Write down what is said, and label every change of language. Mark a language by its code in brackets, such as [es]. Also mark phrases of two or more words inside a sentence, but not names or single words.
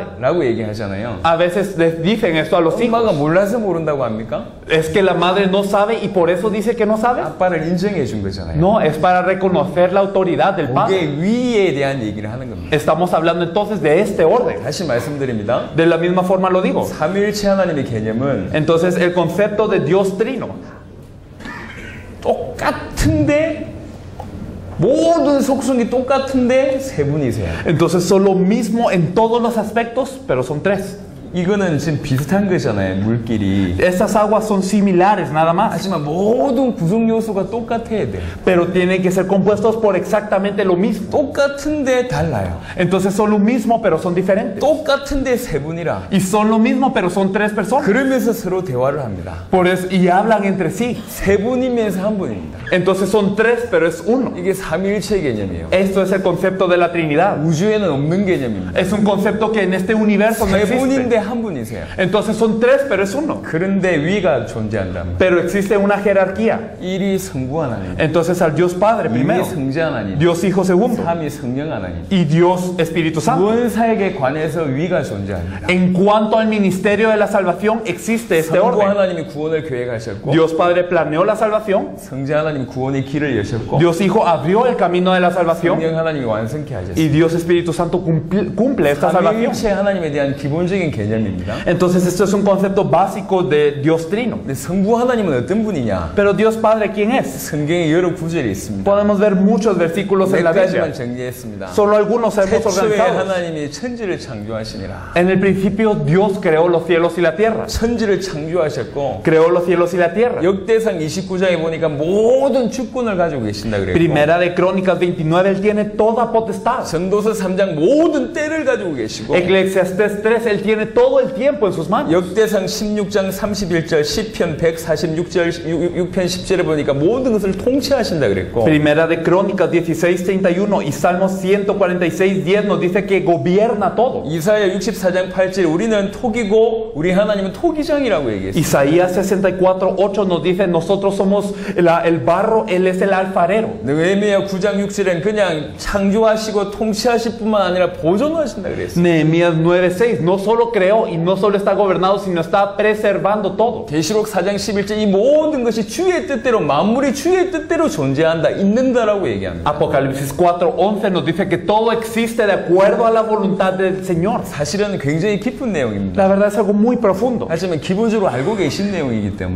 [ko] 라고 얘기하잖아요. [es] A veces les dicen esto a los hijos. [ko] 엄마가 몰라서 모른다고 합니까? [es] Es que la madre no sabe y por eso dice que no sabe. [ko] 아빠를 인정해 준 거잖아요. [es] No, es para reconocer la autoridad del padre. [ko] 그게 위에 대한 얘기를 하는 겁니다. [es] Estamos hablando entonces de este orden. [ko] 다시 말씀드립니다. [es] De la misma forma lo digo. [ko] 삼위일체 하나님의 개념은 [es] Entonces el concepto de Dios Trino [ko] 똑같은데 모든 속성이 똑같은데 세 분이세요. [es] entonces son lo mismo en todos los aspectos, pero son tres. [ko] 이거는 지금 비슷한 거잖아요, 물끼리. [es] Estas aguas son similares nada más, [ko] 하지만 모든 구성 요소가 똑같아야 돼. [es] pero tienen que ser compuestos por exactamente lo mismo. [ko] 똑같은데 달라요. [es] Entonces son lo mismo, pero son diferentes. [ko] 똑같은데 세 분이라. [es] Y son lo mismo, pero son tres personas. [ko] 그러면서 서로 대화를 합니다. [es] Por eso, y hablan entre sí. [ko] 세 분이면서 한 분입니다. [es] Entonces son tres, pero es uno. [ko] 이게 삼위일체 개념이에요. [es] Esto es el concepto de la Trinidad. [ko] 우주에는 없는 개념입니다. [es] Es un concepto que en este universo no [ko] 세 [es] existe. [ko] 분인데 한 분이세요. [es] Entonces son tres, pero es uno. [ko] 그런데 위가 존재한다면 [es] Pero existe una jerarquía. [ko] 1이 성부 하나님, [es] Entonces al Dios Padre [ko] 2이 [es] primero, [ko] 성자 하나님, [es] Dios Hijo segundo [ko] 3이 성령 하나님. [es] y Dios Espíritu Santo. [ko] 구원사역에 관해서 위가 존재합니다. [es] En cuanto al ministerio de la salvación, existe este [ko] 성부 [es] orden. [ko] 하나님이 구원을 계획하셨고 [es] Dios Padre planeó la salvación, [ko] 성자 하나님이 구원의 길을 여셨고 [es] Dios Hijo abrió el camino de la salvación [ko] 성령 하나님이 완성케 하셨습니다. [es] y Dios Espíritu Santo cumple esta salvación. [ko] 삼위일체 하나님에 대한 기본적인 개념입니다. [es] Entonces esto es un concepto básico de Dios Trino. [ko] 근데 성부 하나님은 어떤 분이냐? [es] Pero Dios Padre, ¿quién es? [ko] 성경에 여러 구절이 있습니다. [es] Podemos ver muchos versículos en [ko] 몇 [es] la [ko] 가지만 [es] Biblia. [ko] 정리했습니다. [es] Solo algunos hemos [ko] 태초에 [es] organizado. [ko] 하나님이 천지를 창조하시니라. [es] En el principio Dios creó los cielos y la tierra. [ko] 천지를 창조하셨고 [es] Creó los cielos y la tierra. [ko] 역대상 29장에 보니까 모든 주권을 가지고 계신다 그랬고 [es] Primera de Crónicas 29, Él tiene toda potestad. [ko] 전도서 3장 모든 때를 가지고 계시고 [es] Eclesiastés 3, Él tiene todo el tiempo en sus manos. [ko] 역대상 16장 31절, 시편 146절, 6편 10절에 보니까 모든 것을 통치하신다 그랬고 [es] Primera de Crónicas 16, 31 y Salmos 146, 10 nos dice que gobierna todo. [ko] 이사야 64장 8절 우리는 토기고 우리 하나님은 토기장이라고 얘기했어요. [es] Isaías 64, 8 nos dice nosotros somos el barro, Él es el alfarero. [ko] 느헤미야 9장 6절엔 그냥 창조하시고 통치하실 뿐만 아니라 보존하신다 그랬어요. [es] Nehemías 9:6 no solo creó y no solo está gobernado, sino está preservando todo. [ko] 계시록 4장 11절 이 모든 것이 주의 뜻대로 만물이 주의 뜻대로 존재한다, 있는다라고 얘기합니다. [es] Apocalipsis 4:11 nos dice que todo existe de acuerdo a la voluntad del Señor. [ko] 사실은 굉장히 깊은 내용입니다. [es] La verdad es algo muy profundo, [ko] 하지만 기본적으로 알고 계신 내용이기 때문에